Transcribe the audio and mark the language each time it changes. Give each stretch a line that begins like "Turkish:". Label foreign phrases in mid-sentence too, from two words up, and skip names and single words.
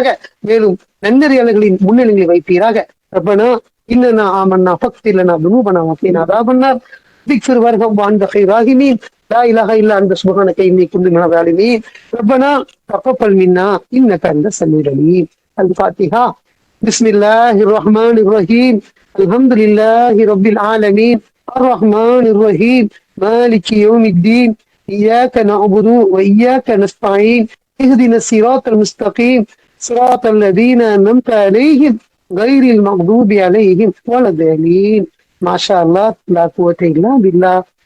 Tamil: மேலும் நன்னறியாளர்களின் முன்னிலைகளை வைப்பீராக.
Arabic: ربنا إننا آمنا فاغفر لنا ذنوبنا وقنا عذاب النار ربي اغفر وارحم وأنت خير الراحمين لا إله إلا أنت سبحانك إني كنت من الظالمين ربنا تقبل منا إنك أنت السميع العليم. அல்-ஃபாத்திஹா. بسم الله الرحمن الرحيم. الحمد لله رب العالمين الرحمن الرحيم مالك يوم الدين إياك نعبد وإياك نستعين اهدنا الصراط المستقيم صراط الذين أنعمت عليهم غير المغضوب عليهم ولا الضالين. ما شاء الله لا قوة إلا بالله.